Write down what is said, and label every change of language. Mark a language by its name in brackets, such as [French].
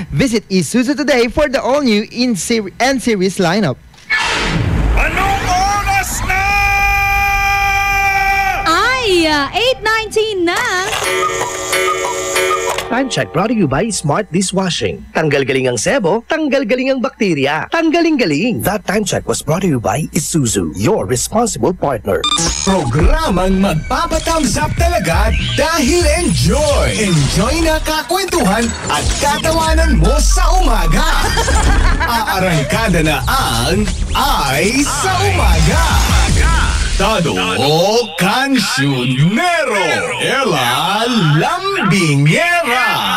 [English] Visit Isuzu today for the all-new N-Series lineup. [Filipino] Anong oras na? Ay, 8:19 na. [English] Time check brought to you by Smart Dishwashing. [Filipino] Tanggal-galing ang sebo, tanggal-galing ang bakterya. Tanggaling-galing. [English] That time check was brought to you by Isuzu, your responsible partner. [Filipino] Programang magpapatambsap talaga dahil enjoy! Enjoy na kakwentuhan at katawanan mo sa umaga! Aarangkada na ang Ay sa Umaga! Tado o Kansyonero Ella Lambingera.